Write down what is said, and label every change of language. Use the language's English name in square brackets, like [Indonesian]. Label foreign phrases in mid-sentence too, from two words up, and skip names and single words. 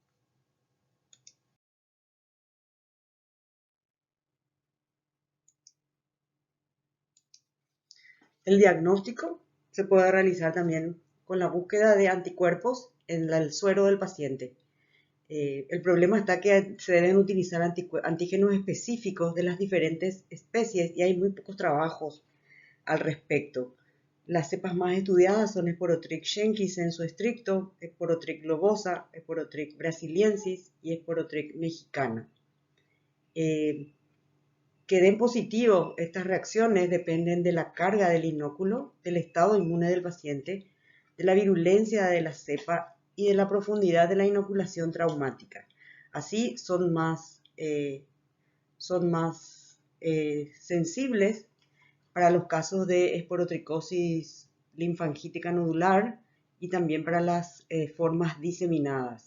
[Spanish] El diagnóstico se puede realizar también con la búsqueda de anticuerpos en el suero del paciente. El problema está que se deben utilizar antígenos específicos de las diferentes especies y hay muy pocos trabajos al respecto. Las cepas más estudiadas son Sporotric schenki sensu stricto, Sporotric globosa, Sporotric brasiliensis y Sporotric mexicana. Que den positivos estas reacciones dependen de la carga del inóculo, del estado inmune del paciente, de la virulencia de la cepa y de la profundidad de la inoculación traumática. Así son más sensibles para los casos de esporotricosis linfangítica nodular y también para las formas diseminadas.